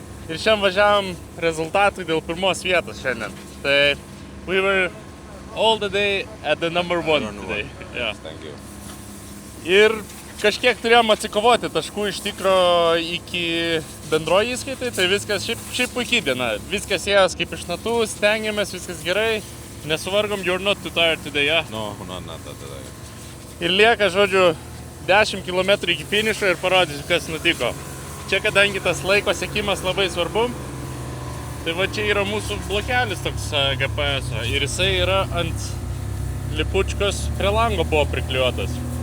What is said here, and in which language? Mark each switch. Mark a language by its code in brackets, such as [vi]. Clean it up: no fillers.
[lt] Ir šiandien važiavom rezultatui dėl pirmos vietos šiandien. [en] Tai we were all the day at the number one today. Yeah. Thank you. [lt] Ir kažkiek turėjom atsikovoti taškų iš tikro iki bendroji įskaitai, tai viskas šiaip puikiai diena. Viskas ėjos kaip iš natų, stengiamės, viskas gerai. Nesuvargom, [en] you're not too tired today, yeah? No, not today. [lt] Ir lieka, žodžiu, 10 km iki finišo ir parodysiu, kas nutiko. Čia, kadangi tas laiko sekimas labai svarbu, tai va čia yra mūsų blokelis toks GPS ir jisai yra ant lipučkos prie lango buvo priklijuotas.